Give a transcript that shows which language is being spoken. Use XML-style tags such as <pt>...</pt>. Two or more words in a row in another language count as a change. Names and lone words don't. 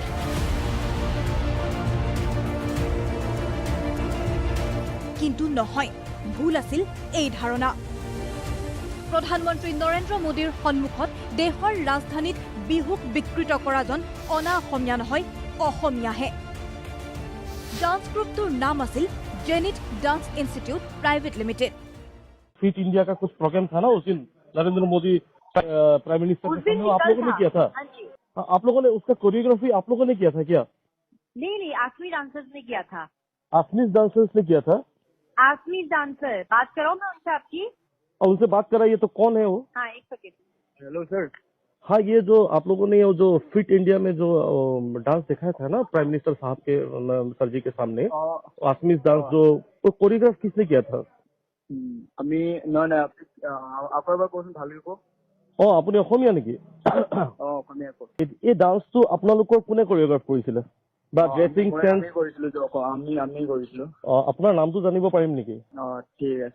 <as>কিন্তু নহয়, ভুল আছিল এই ধাৰণা। প্ৰধানমন্ত্ৰী নৰেন্দ্ৰ মোদীৰ সন্মুখত দেশৰ ৰাজধানীত বিহুক বিকৃত কৰাজন অনা অসমীয়া নহয়, অসমীয়াহে। ডান্স গ্ৰুপটোৰ নাম আছিল जेनिट डांस इंस्टीट्यूट प्राइवेट लिमिटेड।</as> <hi>फिट इंडिया का कुछ प्रोग्राम था ना उस दिन, नरेंद्र मोदी</hi> <en>prime minister</en> <hi>के सामने आप लोगों ने किया था। आप लोगों ने उसका कोरियोग्राफी आप लोगों ने किया था क्या? नहीं, आसमी डांसर्स ने किया था। आसमी डांसर्स ने किया था? आसमी डांसर बात कराओ मैं उनसे आपकी। और उनसे बात कराइए तो कौन है वो? हाँ, एक सेकेंड। हेलो सर। हाँ, ये जो आप लोगों ने जो फिट इंडिया में जो डांस दिखाया था ना</hi> <en>prime minister</en> <hi>साहब के सर जी के सामने, आसमी डांस जो तो कोरियोग्राफ किसने किया था?</hi> <as>আমি নহয় আপোনাৰ পৰা কোন ভালকৈ কওক। আপুনি অসমীয়া নেকি? অসমীয়া কওক। এই ডান্সটো আপোনালোকৰ কোনে কোৰিয়োগ্ৰাফ কৰিছিলে বা</as> <en>dressing sense?</en> <as>আমি কৰিছিলো আমি কৰিছিলো। আপোনাৰ নামটো জানিব পাৰিম নেকি? ঠিক আছে।</as>